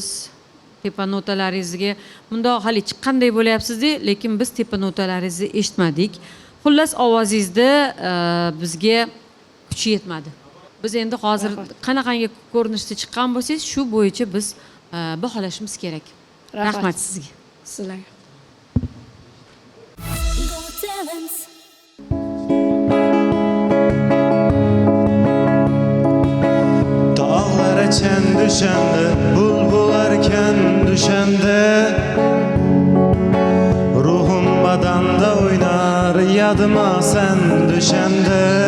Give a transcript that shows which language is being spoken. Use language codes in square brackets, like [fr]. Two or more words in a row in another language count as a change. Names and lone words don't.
[uz] Tepa notalaringizga bundoq hali chiqqanday bo'lyapsiz-da, lekin biz tepa notalaringizni eshitmadik. Xullas ovozingizda bizga kuch yetmadi. Biz endi hozir qanaqangi ko'rinishda chiqqan bo'lsangiz, shu bo'yicha biz baholashimiz kerak. Rahmat sizga. Sizlarga. [az] Dağlar eken düşende, bulbul erken düşende, ruhum badanda oynar, yadıma sen düşende.